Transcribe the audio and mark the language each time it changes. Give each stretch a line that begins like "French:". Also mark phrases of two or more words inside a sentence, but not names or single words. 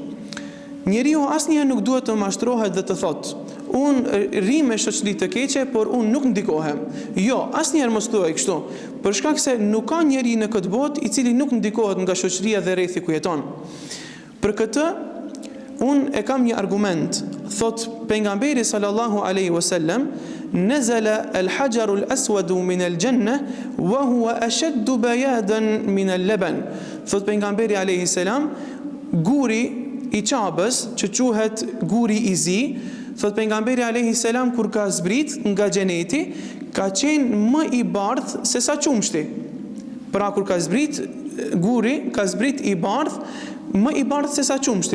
Albanian: Njeriu asnjëherë nuk duhet të mashtrohet dhe të thotë: "Unë rri me shoqëri të keqe, por unë nuk ndikohem." Jo, asnjëherë mos thuaj kështu, për shkak se nuk ka njeri në këtë botë i cili nuk ndikohet nga shoqëria dhe rrethi ku jeton. Për këtë unë e kam një argument. Thot pejgamberi
Arabic: صلى الله عليه وسلم نزل الحجر الأسود من الجنة وهو أشد بياضا من اللبن."
Albanian: Thot pejgamberi
Arabic: عليه السلام,
Albanian: guri i Qabës, që quhet guri i zi, thot pejgamberi
Arabic: عليه السلام,
Albanian: kur ka zbrit nga xheneti, ka qenë më i bardhë se sa qumshti. Pra kur ka zbrit guri, ka zbrit i bardhë, më i bardhë se sa qumshti.